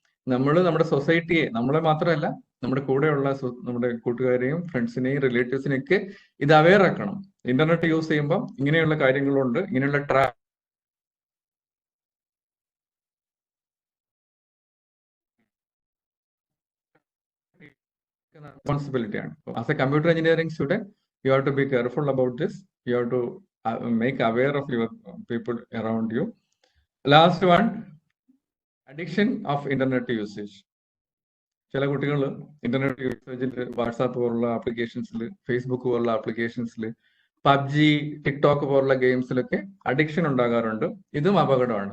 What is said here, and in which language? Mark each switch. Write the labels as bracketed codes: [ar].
[ml] നമ്മൾ നമ്മുടെ സൊസൈറ്റിയെ, നമ്മളെ മാത്രമല്ല നമ്മുടെ കൂടെയുള്ള നമ്മുടെ കൂട്ടുകാരെയും ഫ്രണ്ട്സിനെയും റിലേറ്റീവ്സിനെയും ഒക്കെ ഇത് അവെയർ ആക്കണം. ഇന്റർനെറ്റ് യൂസ് ചെയ്യുമ്പോൾ ഇങ്ങനെയുള്ള കാര്യങ്ങളുണ്ട്, ഇങ്ങനെയുള്ള responsibility ആണ്. [en] As a computer engineering student, you have to be careful about this. You have to make aware of your people around you. Last one, addiction of internet usage. [ml] ചില കുട്ടികൾ internet യൂസേജിൽ WhatsApp പോലുള്ള ആപ്ലിക്കേഷൻസിൽ, Facebook പോലുള്ള ആപ്ലിക്കേഷൻസിൽ, PUBG, TikTok പോലുള്ള ഗെയിംസിലൊക്കെ addiction ഉണ്ടാകാറുണ്ട്. ഇതും അപകടമാണ്.